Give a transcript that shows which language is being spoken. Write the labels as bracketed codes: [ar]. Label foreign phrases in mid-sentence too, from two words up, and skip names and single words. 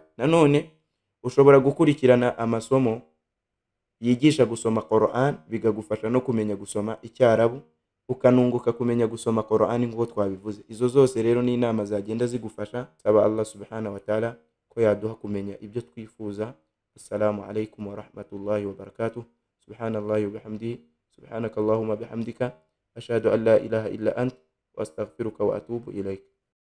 [rw] Nanone ushobora gukurikirana amasomo yigisha gusoma Quran, bigagufasha no kumenya gusoma Icyarabu, ukanunguka kumenya gusoma Quran nk'uko twabivuze. Izo zose rero ni inama zagenda zigufasha. Saba [ar] الله سبحانه وتعالى [rw] ko yaduha kumenya ibyo twifuza. [ar] السلام عليكم ورحمة الله وبركاته سبحان الله وبحمده سبحانك اللهم وبحمدك أشهد أن لا إله إلا أنت وأستغفرك وأتوب إليك.